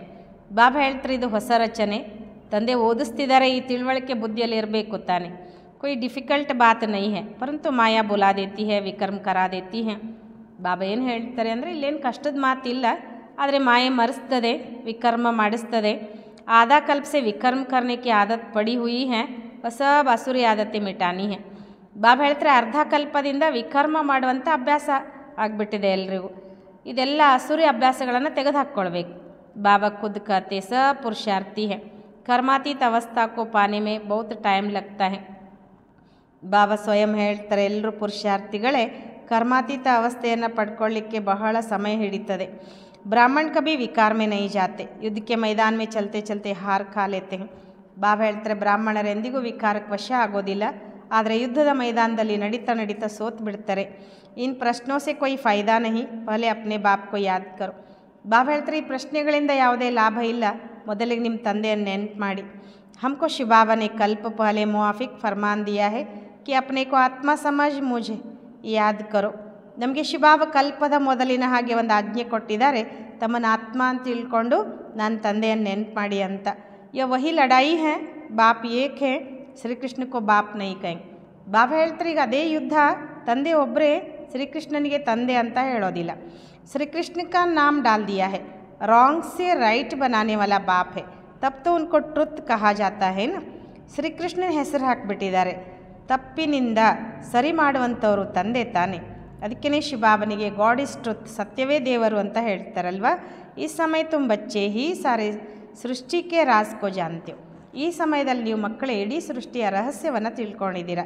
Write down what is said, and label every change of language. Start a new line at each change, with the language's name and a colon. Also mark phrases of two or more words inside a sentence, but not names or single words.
Kannada: ಬಾಬಾ ಹೇಳ್ತಾರೆ ಇದು ಹೊಸ ರಚನೆ, ತಂದೆ ಓದಿಸ್ತಿದ್ದಾರೆ, ಈ ತಿಳುವಳಿಕೆ ಬುದ್ಧಿಯಲ್ಲಿ ಇರಬೇಕು ತಾನೆ.
Hindi: कोई डिफिकल्ट बात नहीं है, परंतु माया भुला देती है, विकर्म करा देती है.
Kannada: ಬಾಬಾ ಏನು ಹೇಳ್ತಾರೆ ಅಂದರೆ ಇಲ್ಲೇನು ಕಷ್ಟದ ಮಾತಿಲ್ಲ, ಆದರೆ ಮಾಯೆ ಮರೆಸ್ತದೆ, ವಿಕರ್ಮ ಮಾಡಿಸ್ತದೆ.
Hindi: आधा कल्प से विकर्म करने की आदत पड़ी हुई है, वह सब असुरी आदतें मिटानी है.
Kannada: ಬಾಬಾ ಹೇಳ್ತಾರೆ ಅರ್ಧ ಕಲ್ಪದಿಂದ ವಿಕರ್ಮ ಮಾಡುವಂಥ ಅಭ್ಯಾಸ ಆಗಿಬಿಟ್ಟಿದೆ ಎಲ್ರಿಗೂ, ಇದೆಲ್ಲ ಅಸುರಿ ಅಭ್ಯಾಸಗಳನ್ನು ತೆಗೆದುಹಾಕ್ಕೊಳ್ಬೇಕು.
Hindi: बाबा खुद कहते सब पुरुषार्थी हैं, कर्मातीत अवस्था को पाने में बहुत टाइम लगता है.
Kannada: ಬಾಬಾ ಸ್ವಯಂ ಹೇಳ್ತಾರೆ ಎಲ್ಲರೂ ಪುರುಷಾರ್ಥಿಗಳೇ, ಕರ್ಮಾತೀತ ಅವಸ್ಥೆಯನ್ನು ಪಡ್ಕೊಳ್ಳಿಕ್ಕೆ ಬಹಳ ಸಮಯ ಹಿಡಿತದೆ.
Hindi: ब्राह्मण कभी विकार में नहीं जाते, युद्ध के मैदान में चलते चलते हार खा लेते हैं.
Kannada: ಬಾಬಾ ಹೇಳ್ತಾರೆ ಬ್ರಾಹ್ಮಣರು ಎಂದಿಗೂ ವಿಕಾರಕ್ಕೆ ವಶ ಆಗೋದಿಲ್ಲ, ಆದರೆ ಯುದ್ಧದ ಮೈದಾನದಲ್ಲಿ ನಡೀತಾ ನಡೀತಾ ಸೋತು ಬಿಡ್ತಾರೆ.
Hindi: इन प्रश्नों से कोई फायदा नहीं, पहले अपने बाप को याद करो.
Kannada: ಬಾಬಾ ಹೇಳ್ತಾರೆ ಈ ಪ್ರಶ್ನೆಗಳಿಂದ ಯಾವುದೇ ಲಾಭ ಇಲ್ಲ, ಮೊದಲಿಗೆ ನಿಮ್ಮ ತಂದೆಯನ್ನು ನೆನಪು ಮಾಡಿ.
Hindi: हमको शिव बाबा ने कल्प पहले मुआफिक फरमान दिया है, कि अपने को आत्मा समझ मुझे याद करो.
Kannada: ನಮಗೆ ಶಿವಬಾಬಾ ಕಲ್ಪದ ಮೊದಲಿನ ಹಾಗೆ ಒಂದು ಆಜ್ಞೆ ಕೊಟ್ಟಿದ್ದಾರೆ, ತಮ್ಮನ್ನ ಆತ್ಮ ಅಂತ ತಿಳ್ಕೊಂಡು ನನ್ನ ತಂದೆಯನ್ನು ನೆನಪು ಮಾಡಿ ಅಂತ.
Hindi: यह वही लड़ाई है, बाप एक है, श्रीकृष्ण को बाप नहीं कहेंगे.
Kannada: ಬಾಬಾ ಹೇಳ್ತಾರೆ ಈಗ ಅದೇ ಯುದ್ಧ, ತಂದೆ ಒಬ್ಬರೇ, ಶ್ರೀಕೃಷ್ಣನಿಗೆ ತಂದೆ ಅಂತ ಹೇಳೋದಿಲ್ಲ.
Hindi: श्रीकृष्ण का नाम डाल दिया है, रॉन्ग से राइट बनाने वाला बाप है, तब तो उनको ट्रुथ कहा जाता है ना.
Kannada: ಶ್ರೀಕೃಷ್ಣನ ಹೆಸರು ಹಾಕಿಬಿಟ್ಟಿದ್ದಾರೆ, ತಪ್ಪಿನಿಂದ ಸರಿ ಮಾಡುವಂಥವರು ತಂದೆ ತಾನೆ. ಅದಕ್ಕೇ ಶಿವಬಾಬನಿಗೆ
English: God is truth,
Kannada: ಸತ್ಯವೇ ದೇವರು ಅಂತ ಹೇಳ್ತಾರಲ್ವ.
Hindi: इस समय तुम बच्चे ही सारे सृष्टि के राज़ को जानते.
Kannada: ಈ ಸಮಯದಲ್ಲಿ ನೀವು ಮಕ್ಕಳ ಇಡೀ ಸೃಷ್ಟಿಯ ರಹಸ್ಯವನ್ನು ತಿಳ್ಕೊಂಡಿದ್ದೀರ.